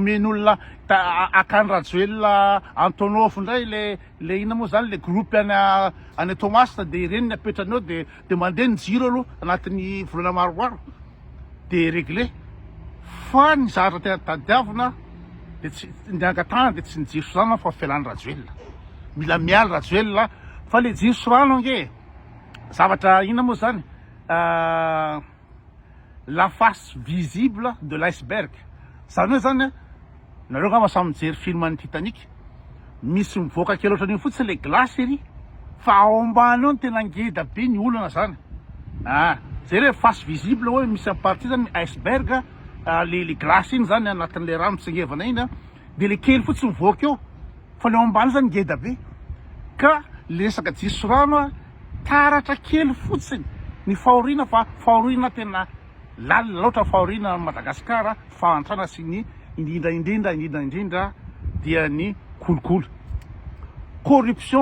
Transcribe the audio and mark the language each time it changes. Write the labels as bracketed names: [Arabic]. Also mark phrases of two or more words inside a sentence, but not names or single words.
[Malagasy] omen'olona akany Rajoelina Antonov indray le ina moa zany le groupe any Thomas de ireny ny apetrany de mandeha ny jiro aloha anatin'ny volana maromaro de réglé fa ny zavatra tena tadiavina de tsy ny angatahana de tsy ny jiro sy rano fa fialan'ny Rajoelina mila miala Rajoelina fa le jiro sy rano ange zavatra ina moa zany [French] la face visible de l'iceberg [Malagasy] zany hoe zany nareo ngamba samy mijery film an'ny Titanic misy mivoaka kely ohatran'iny fotsiny le glace ery fa ao ambany eo ny tena ngeda be ny olana zany zay le [French] face visible [Malagasy] hoe misy amin'ny partie zany iceberg le glace iny zany anatin'le rano mitsingevana iny de le kely fotsiny mivoaka eo fa le ao ambany zany ngeda be ka le resaka jiro sy rano taratra kely fotsiny ny fahoriana fa fahoriana tena lalina loatra fahoriana Madagasikara fahantrana sy ny indrindra dia ny kolokolo corruption